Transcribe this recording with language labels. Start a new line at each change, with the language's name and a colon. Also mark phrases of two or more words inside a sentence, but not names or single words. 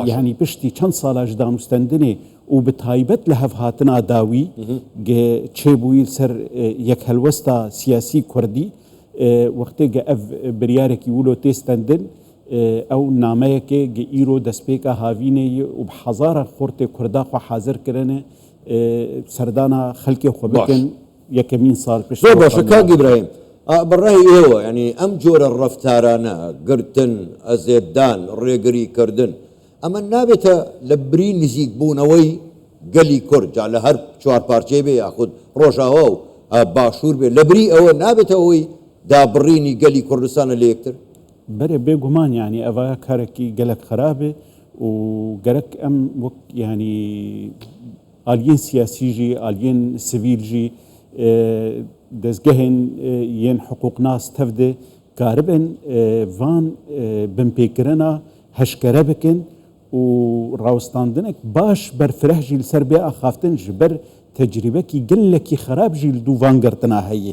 Kurdish: Yani piştî çend sala ji danûstendinê û bi taybet li hevhatina dawî çêbûyî ser yek helwesta siyasî Kurdî wextê ge ev biryarekî wilo tê stendin ew nameyekê ge îro destpêka havînê yê û bi hezara xortê Kurda xwe hazir kirine serdana xelkê xwe bikin yekemîn sal pişt.
Central Kurdish: زۆر باشە کاک ئیبراهیم، بەڕای ئێوە ینی ئەم جۆرە ڕەفتارانە گرتن، ئەزێددان، ڕێگریکردن ئەمە نابێتە لە بری نزیک بوونەوەی گەلی کورد جا لە هەر چوارپارچێ بێ یاخود ڕۆژاوا و باشوور بێ، لە بری ئەوە نابێتە ئەوەی دابڕینی گەلی کوردستانە لە یەکتر؟
Kurdish: بەرێ بێگومان ینی ئەوە کارێکی gelek خرابێ و gerek em wek yani aliyên siyasî jî aliyên sivîl jî dezgehên yên hiqûqnas tev de karibin van binpêkirina heşkere bikin û rawstandinek baş berfireh jî li ser bê axaftin ji ber tecrübekî gelekî xerab jî li dû van girtina heye.